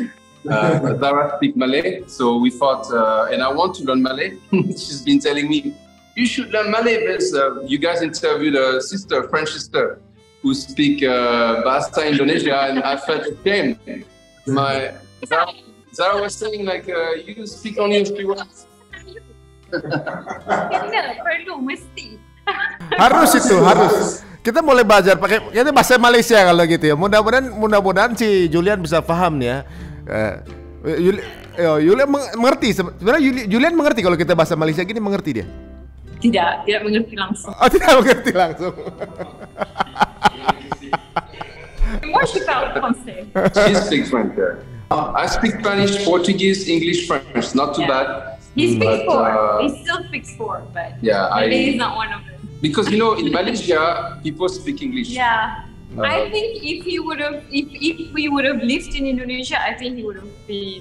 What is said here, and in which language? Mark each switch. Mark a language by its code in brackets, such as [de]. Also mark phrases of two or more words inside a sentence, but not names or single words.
[en] Zara speak Malay, so we thought, and I want to learn Malay. She's been telling me, you should learn Malay because you guys interviewed a French sister, who speak Bahasa Indonesia, and I felt ashamed. Zara was saying you speak only a few words. [ms] Perlu, mesti. Harus. [id] Kita mulai belajar pakai bahasa Malaysia kalau gitu ya. Mudah-mudahan si Julien bisa paham ya. Julien mengerti. Sebenarnya Julien mengerti kalau kita bahasa Malaysia gini, mengerti dia? Tidak mengerti langsung. Oh, tidak mengerti langsung. [fr] Moi, je parle français. [en] She speaks French. I speak Spanish, Portuguese, English, French. Not too bad. He speaks four. He still speaks four, but Malay is not one of them. Because in Malaysia, people speak English. Yeah. I think if we would have lived in Indonesia, I think he would have been